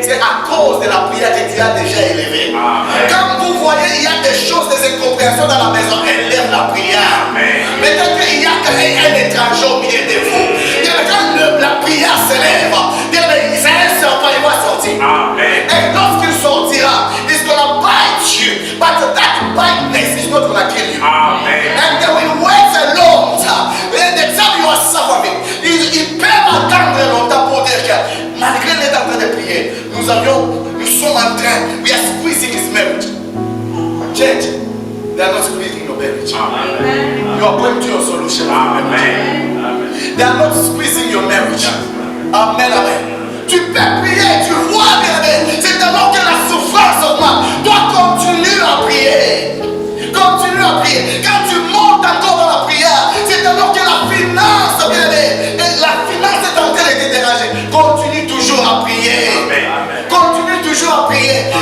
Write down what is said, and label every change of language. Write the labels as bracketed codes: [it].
[fr] C'est à cause de la prière que tu as déjà élevée. Amen. Quand vous voyez, il y a des choses, des incompréhensions dans la maison, élève la prière. Amen. Peut-être qu'il y a un étranger au milieu de vous. Bien, quand la prière s'élève, c'est un serpent, il va sortir. Amen. [en] And [fr] lorsqu'il sortira, [en] he's gonna bite you. But that biteness is not gonna kill you. Amen. And they will wait a long time. And the time you are suffering, [fr] ils peuvent attendre longtemps pour dire que malgré l'être en train de prier, nous sommes en train, [en] we are squeezing his marriage. Church, they are not squeezing your marriage. Amen. You are going to your solution. Amen. They are not squeezing your marriage. Amen, amen. [fr] Tu peux prier, tu vois bien, c'est alors que la souffrance augmente. Toi, continue à prier. Continue à prier. Quand tu montes encore dans la prière, c'est alors que la finance, la finance est en train de te déranger. Continue toujours à prier. Continue toujours à prier.